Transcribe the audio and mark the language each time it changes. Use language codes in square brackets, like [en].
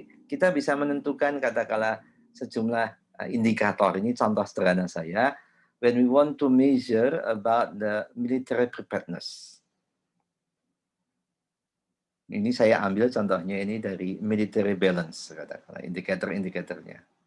[id] Kita bisa menentukan katakanlah sejumlah indikator. Ini contoh sederhana saya. [en] When we want to measure about the military preparedness. [id] Ini saya ambil contohnya ini dari military balance, katakanlah indikator-indikatornya.